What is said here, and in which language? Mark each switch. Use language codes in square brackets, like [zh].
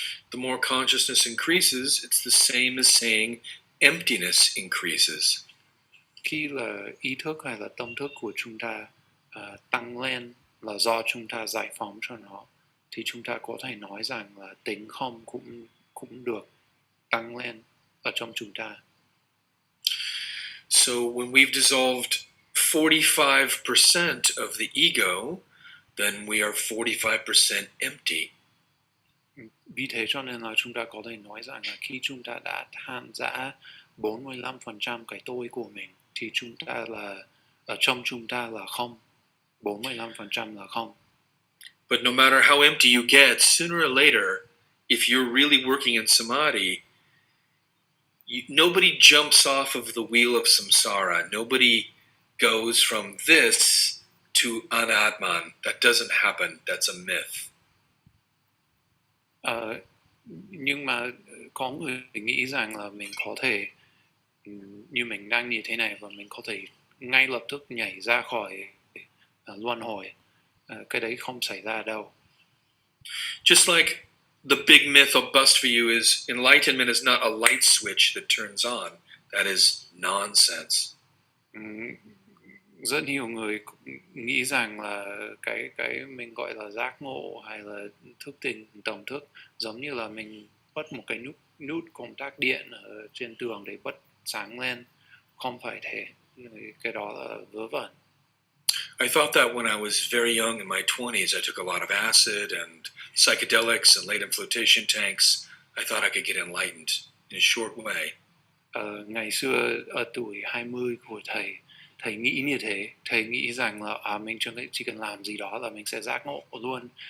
[en] The more consciousness increases, it's the same as saying emptiness increases. [vi] Khi là ý thức hay là tâm thức của chúng ta tăng lên là do chúng ta giải phóng cho nó, thì chúng ta có thể nói rằng là tính không cũng được tăng lên ở trong chúng ta. [en] So when we've dissolved 45% of the ego, then we are 45% empty. [vi] Vì thế cho nên là chúng ta có thể nói rằng là khi chúng ta đã tan rã 45% cái tôi của mình, thì chúng ta là ở trong chúng ta là không, 45% là không. [en] But no matter how empty you get, sooner or later, if you're really working in samadhi, nobody jumps off of the wheel of samsara. Nobody goes from this to anatman. That doesn't happen. That's a myth. [vi] Nhưng mà có người nghĩ rằng là mình có thể như mình đang như thế này và mình có thể ngay lập tức nhảy ra khỏi luân hồi. Cái đấy không xảy ra đâu. [en] Just like the big myth I'll bust for you is enlightenment is not a light switch that turns on. That is nonsense. [vi] Ừm, Rất nhiều người nghĩ rằng là cái mình gọi là giác ngộ hay là thức tỉnh tổng thức giống như là mình bật một cái nút công tắc điện ở trên tường để bật sáng lên. Không phải thế, cái đó là vớ vẩn. [en] I thought that when I was very young in my 20s, I took a lot of acid and psychedelics and laid in flotation tanks. I thought I could get enlightened in a short way. [vi] Ngày xưa ở tuổi 20 của thầy nghĩ như thế, thầy nghĩ rằng là mình chỉ cần làm gì đó là mình sẽ giác ngộ luôn.